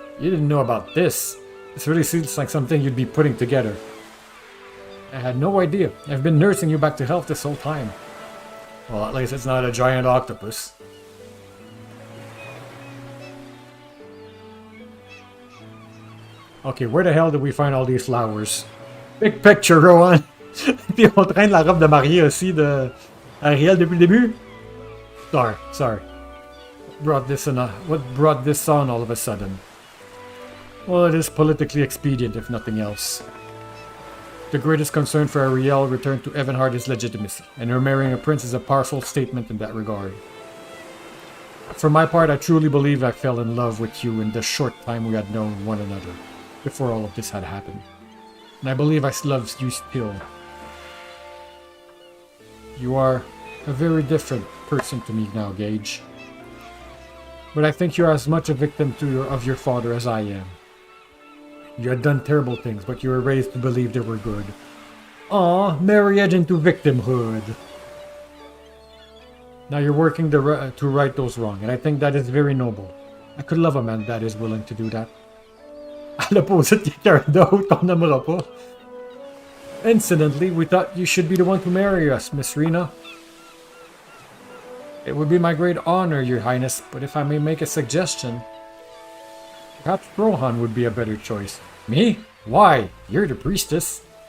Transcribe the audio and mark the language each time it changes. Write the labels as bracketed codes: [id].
[en] You didn't know about this. This really seems like something you'd be putting together. I had no idea. I've been nursing you back to health this whole time. Well, at least it's not a giant octopus. Okay, where the hell did we find all these flowers? Big picture, Rohan! [fr] Puis on traîne la robe de mariée aussi de Ariel depuis le début? [en] Sorry. What brought this on all of a sudden? Well, it is politically expedient, if nothing else. The greatest concern for Ariel returned to Evanhard is legitimacy, and her marrying a prince is a powerful statement in that regard. For my part, I truly believe I fell in love with you in the short time we had known one another, before all of this had happened. And I believe I love you still. You are a very different person to me now, Gage. But I think you're as much a victim of your father as I am. You had done terrible things, but you were raised to believe they were good. Aw, marriage into victimhood. Now you're working to right those wrong, and I think that is very noble. I could love a man that is willing to do that. [fr] À l'opposite, quelqu'un d'autre qu'on n'aimera pas. [en] Incidentally, we thought you should be the one to marry us, Miss Rena. It would be my great honor, Your Highness, but if I may make a suggestion... Perhaps Rohan would be a better choice. Me? Why? You're the priestess.